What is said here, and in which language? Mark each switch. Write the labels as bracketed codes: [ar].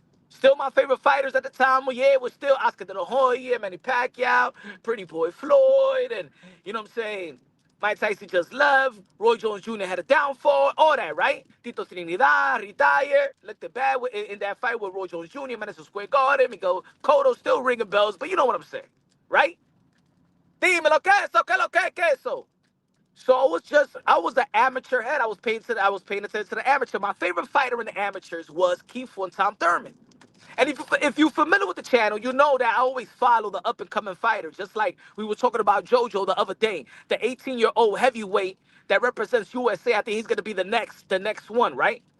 [en] Still my favorite fighters at the time, it was still Oscar De La Hoya, Manny Pacquiao, Pretty Boy Floyd, and you know what I'm saying? Mike Tyson just left. Roy Jones Jr. had a downfall. All that, right? Tito Trinidad retired. Looked bad in that fight with Roy Jones Jr. Madison Square Garden. Miguel Cotto still ringing bells, but you know what I'm saying, right? [es] Dímelo, queso, que lo que, queso. [en] So I was an amateur head. I was paying attention to the amateur. My favorite fighter in the amateurs was Keith and Tom Thurman. And if you're familiar with the channel, you know that I always follow the up and coming fighters. Just like we were talking about JoJo the other day, the 18-year-old heavyweight that represents USA. I think he's gonna be the next one, right?